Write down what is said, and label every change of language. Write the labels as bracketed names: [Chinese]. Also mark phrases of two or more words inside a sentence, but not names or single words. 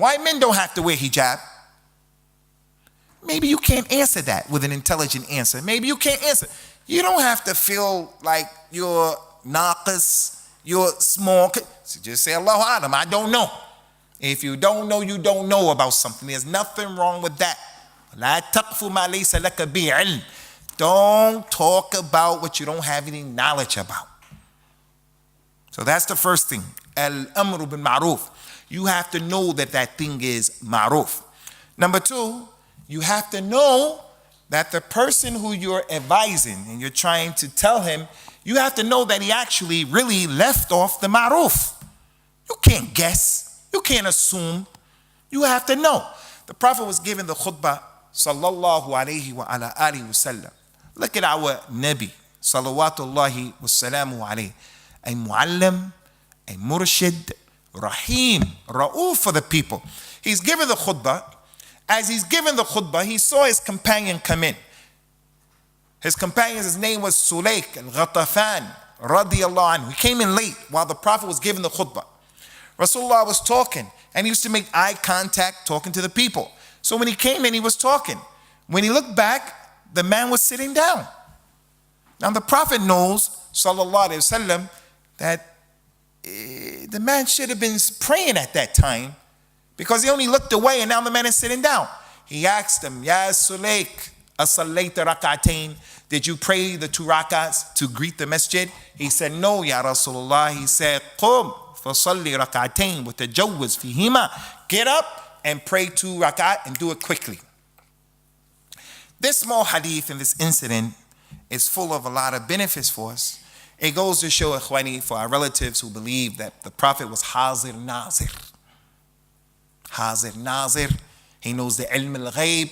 [English] Why men don't have to wear hijab? Maybe you can't answer that with an intelligent answer. Maybe you can't answer. You don't have to feel like you're naqis, you're small. So just say, [Arabic] الله أعلم, [English] I don't know. If you don't know, you don't know about something. There's nothing wrong with that. [Arabic] لا تقف ما ليس لك به علم. [English] Don't talk about what you don't have any knowledge about. So that's the first thing. [Arabic] الأمر بالمعروف. [English] You have to know that that thing is ma'ruf. Number two, you have to know that the person who you're advising and you're trying to tell him, you have to know that he actually really left off the ma'ruf. You can't guess. You can't assume. You have to know. The Prophet was giving the khutbah, [Arabic] صلى الله عليه وعلى آله وسلم. [English] Look at our Nabi, [Arabic] صلوات الله وسلامه عليه. [English] A muallim, a murshid, [Arabic] رحيم رؤوف [English] for the people. He's giving the khutbah. As he's giving the khutbah, he saw his companion come in. His companion, his name was Sulaik al-Ghatafan, [Arabic] رضي الله عنه. [English] He came in late while the Prophet was giving the khutbah. Rasulullah was talking, and he used to make eye contact talking to the people. So when he came in, he was talking. When he looked back, the man was sitting down. Now the Prophet knows, [Arabic] صلى الله عليه وسلم, [English] that the man should have been praying at that time, because he only looked away and now the man is sitting down. He asked him, [Arabic] يا سليك أصليت ركعتين? [English] Did you pray the 2 rak'ats to greet the masjid? He said, no, [Arabic] يا رسول الله. [English] He said, [Arabic] قم فصل ركعتين وتجوز فيهما. [English] Get up and pray 2 rak'at and do it quickly. This small hadith in this incident is full of a lot of benefits for us. It goes to show, Ikhwani, for our relatives who believe that the Prophet was [Urdu] حاضر ناظر. حاضر ناظر, [English] he knows the [Arabic] علم الغيب.